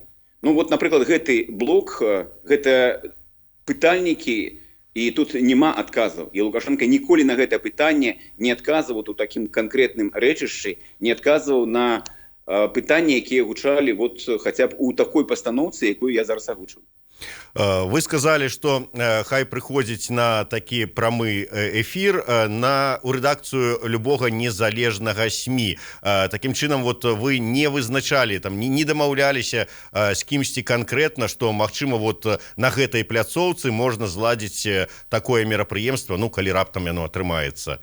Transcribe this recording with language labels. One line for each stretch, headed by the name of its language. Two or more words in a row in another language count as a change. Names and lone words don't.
Belarusian: Ну вот, напрыклад, гэты блок, гэта пытальнікі, і тут няма адказаў. І Лукашенко ніколі на гэта пытанне не адказваў у такім канкрэтным рэчышчы, не адказваў на пытанні, якія гучалі вот хаця б у такой пастаноўцы, якую я зараз агучыў.
Russian: Вы сказали, что
Belarusian: хай прыходзіць на такі прамы эфир у рэдакцыю любога незалежнага СМІ. Такім чынам, вот вы не вызначалі, там, не дамаўляліся з кімсьці канкрэтна, што, магчыма, вот на гэтай пляцоўцы можна зладзіць такое мерапрыемства, ну, калі раптам яно атрымаецца.